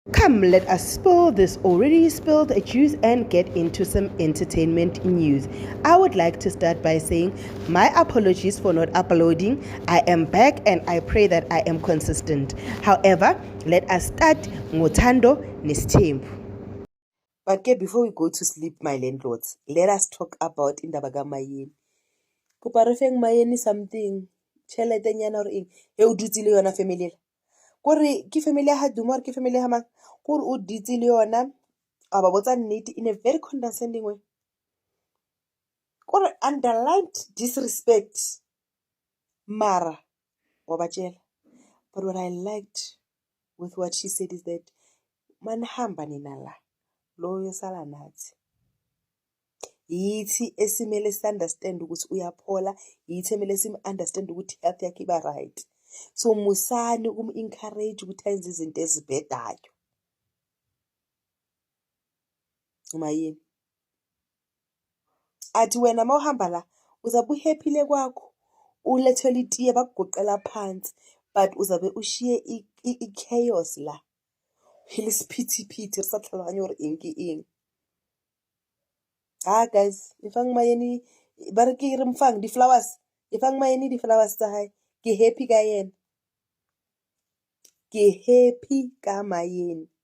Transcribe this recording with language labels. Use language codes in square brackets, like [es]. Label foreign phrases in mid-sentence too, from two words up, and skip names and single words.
[en] Come, let us spill this already spilled juice and get into some entertainment news. I would like to start by saying my apologies for not uploading. I am back and I pray that I am consistent. However, let us start [zu] ngothando nesithembu. [en] But before we go to sleep, my landlords, let us talk about [zu] indaba kaMayeni. [st] Kopa re feng Mayeni something. Tjhelete nyana hore eng e o dutse le yona family le. Kore ke family ya ha Duma ke family ya mang kore o ditse le yona a ba botsa nnete [en] in a very condescending way. [st] Kore [en] underlined disrespect [st] mara wa ba tjela. [en] But what I liked with what she said is that [zu] manihamba nina la lo yosala nathi yithi esimele understand ukuthi uyaphola yithi emele sim understand ukuthi health yakhe iba right. So musani encourage ukuthi enze izinto ezibhedayo. Umayini athi wena mawuhamba la uzabe uhappyle kwakho ulethele itiye bakugoqela phansi but uzabe ushiye chaos la hele siphithiphithi [st] re sa tlhaloganye hore eng ke eng. Guys, ifang Mayeni ba re ke re mfang di-flowers ifang Mayeni di-flowers tsa hae ke happy ka yena ke happy ka Mayeni